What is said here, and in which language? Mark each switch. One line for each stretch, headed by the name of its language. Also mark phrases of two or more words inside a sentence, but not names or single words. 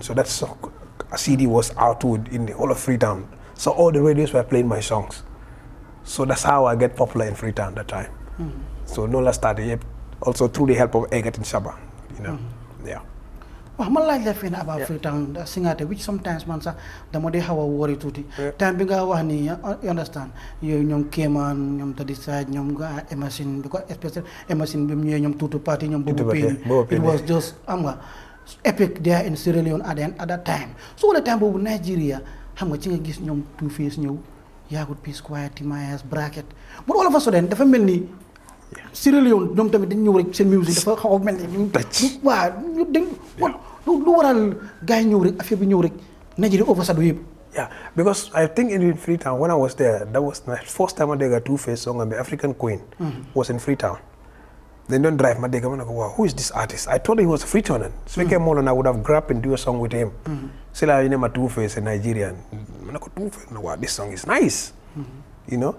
English: So that's a CD was out in the whole of Freetown. So all the radios were playing my songs. So that's how I get popular in Freetown that time. So Nola started also through the help of Egat in Saba, you know. Yeah. Well, I like that about Freetown, Singhateh, which sometimes
Wolof: man sa dama dey xawa worry tuuti. Time bi nga wax ni,
English: you understand,
Wolof: yow ñoom Kéemaan, ñoom Daddy Side, ñoom nga Emerson,
English: because especially
Wolof: Emerson bi mu ñëwee ñoom Tutu Party, ñoom Bobo Payne.
English: It was just epic there in Sierra Leone at that time. So all the time
Wolof: boobu Nigeria, xam nga ci nga gis ñoom Two Face ñëw yaagut Peace Quiet Timayas Bracket
English: but all of a sudden
Wolof: dafa mel ni Sierra Leone ñoom tamit dañ ñëw rek seen music dafa xaw a mel ni waaw dañ lu waral gars yi ñëw rek affaire bi ñëw rek Nigeria overshadow yëpp.
English: Yeah, because I think in Freetown when I was there, that was my first time I did a Two Face song and the African Queen was in Freetown. They don't drive my dega. Wow, who is this artist? I thought he was a Freetown. So we came on and I would have grabbed and do a song with him. Still, I name a Two Face in Nigerian. Wow, this song is nice, you know.